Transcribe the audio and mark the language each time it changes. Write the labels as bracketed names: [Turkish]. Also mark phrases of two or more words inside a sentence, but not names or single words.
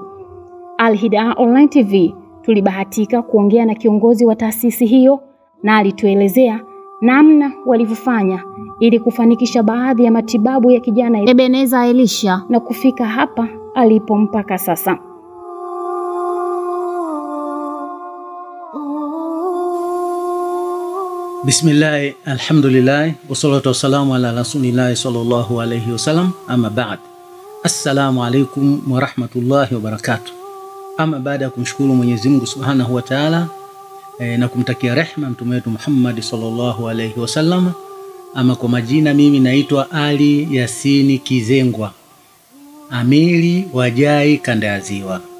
[Swahili] Al-Hida Online TV tulibahatika kuongea na kiongozi wa taasisi hiyo, na alituelezea namna walivyofanya ili kufanikisha baadhi ya matibabu ya kijana Ebeneza Elisha na kufika hapa alipo mpaka sasa. [Arabic] بسم الله، الحمد لله، والصلاة والسلام على رسول الله صلى الله عليه وسلم، أما بعد. السلام عليكم ورحمة الله وبركاته. [Swahili] Ama baada ya kumshukuru Mwenyezi Mungu [Arabic] سبحانه وتعالى [Swahili] na kumtakia rehema mtume wetu Muhammad [Arabic] صلى الله عليه وسلم. [Swahili] Ama kwa majina mimi naitwa Ali Yasini Kizengwa, amiri wa JAI kanda ya Ziwa.